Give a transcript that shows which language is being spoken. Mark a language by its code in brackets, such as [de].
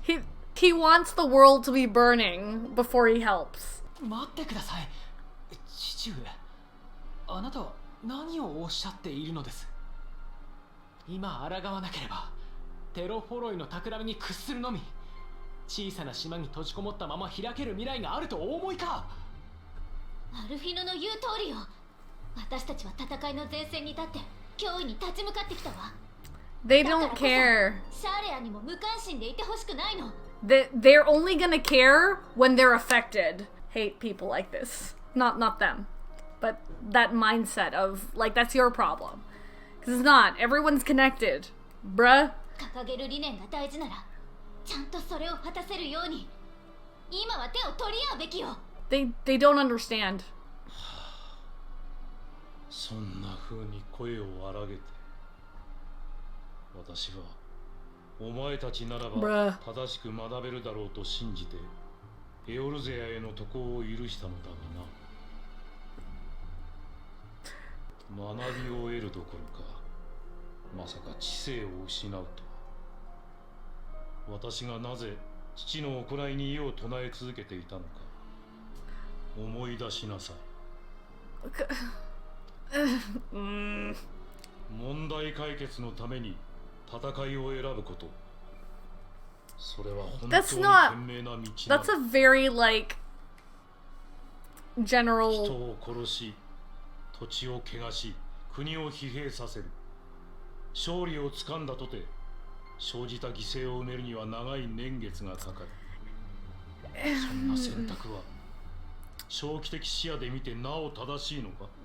[en] He wants the world to be burning before he helps. [ja] 待ってください。父上、あなたは何をおっしゃっているのです？今抗わなければテロフォロイの企みに屈するのみ。小さな島に閉じこもったまま開ける未来があるとお思いか。アルフィノの言う通りよ。私たちは戦いの前線に立って脅威に立ち向かってきたわ。 [en] They don't care. [ja] シャーレアにも無関心でいてほしくないの。 [en] They're only gonna care when they're affected. Hate people like this. Not them. But that mindset of, like, that's your problem. Because it's not. Everyone's connected. Bruh. [ja] 掲げる理念が大事ならちゃんとそれを果たせるように今は手を取り合うべきよ。 [en] They don't understand. [ja] そんな風に声を荒げて、私はお前たちならば正しく学べるだろうと信じてエオルゼアへの渡航を許したのだがな。学びを得るどころか、まさか知性を失うとは。私がなぜ父の行いに異を唱え続けていたのか思い出しなさい。問題解決のために戦いを選ぶこと、それは本当に賢明な道なの。 [en] That's a very, like, general... [ja] 人を殺し、土地を汚し、国を疲弊させる。勝利をつかんだとて生じた犠牲を埋めるには長い年月がかかる。そんな選択は長期的視野で見てなお正しいのか。